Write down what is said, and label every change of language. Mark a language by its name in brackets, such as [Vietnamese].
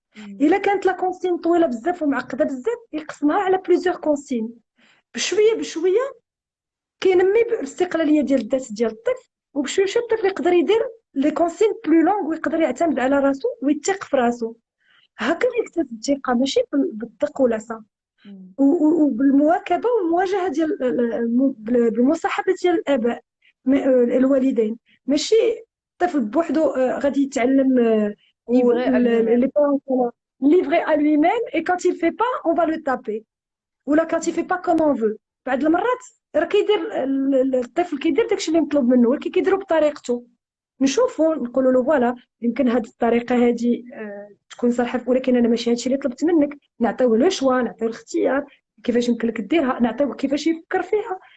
[Arabic] الا كانت لا كونسين طويله بزاف ومعقده بزاف يقسمها على بليزيور كونسين، بشويه بشويه كينمي الاستقلاليه ديال الذات ديال الطفل، وبشويه بشويه الطفل يقدر يدير لي كونسين بلو لونغ ويقدر يعتمد على راسو ويثق في راسو. هكا يكتسب الثقه، ماشي بالدق والعصا، وبالمواكبه والمواجهه ديال بالمصاحبه ديال الاباء الوالدين. ماشي الطفل بوحدو غادي يتعلم [French] livré à lui-même. les parents sont livrés à lui-même et quand il fait pas on va le taper ولا quand il fait pas comme on veut. [Arabic] بعض المرات راه كيدير الطفل كيدير داكشي اللي مطلوب منه، ولكن كيديرو بطريقته. نشوفوا نقولوا له فوالا يمكن هذه الطريقه هذه تكون صالحه، ولكن انا ماشي هادشي اللي طلبت منك. نعطيوه لو شوا، نعطيوه الاختيار كيفاش يمكن لك ديرها، نعطيوه كيفاش يفكر فيها.